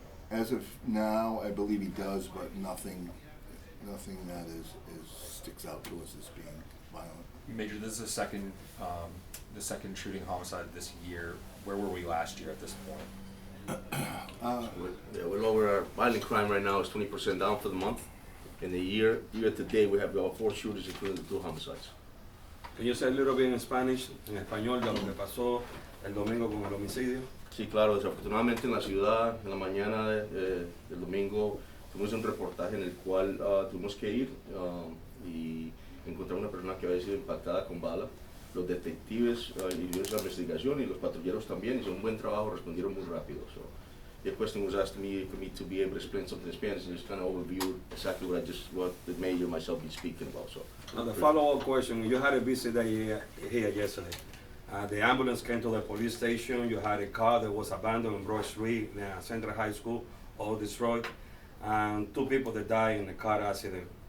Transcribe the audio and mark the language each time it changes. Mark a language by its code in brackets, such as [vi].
[en] As of now, I believe he does, but nothing that sticks out to us as being violent. Major, this is the second shooting homicide this year. Where were we last year at this point? we're lower. Our violent crime right now is 20% down for the month. In the year to date, we have about 4 shooters, including the 2 homicides. Can you say a little bit in Spanish, [es] en español, de lo que pasó el domingo con el homicidio? Sí, claro, desafortunadamente en la ciudad, en la mañana del domingo, tuvimos un reportaje en el cual tuvimos que ir y encontrar una persona que había sido impactada con bala. Los detectives hicieron la investigación y los patrulleros también, hicieron un buen trabajo, respondieron muy rápido. [en] So, your question was asked to me for me to be able to explain something in Spanish and just kind of overview exactly what the mayor and myself be speaking about. So, Now the follow-up question, you had a visit here yesterday. The ambulance came to the police station, you had a car that was abandoned on Broad Street, Central High School, all destroyed, and 2 people that died in the car accident.